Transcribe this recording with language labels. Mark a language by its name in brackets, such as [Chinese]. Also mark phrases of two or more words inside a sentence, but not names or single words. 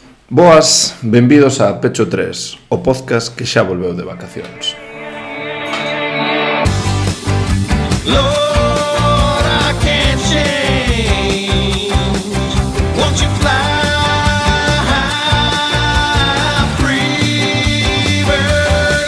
[Galician] Boas, benvidos a Pecho 3, o podcast que xa volveu de vacacións. [English] Lord, I can't change. Won't you fly free, bird?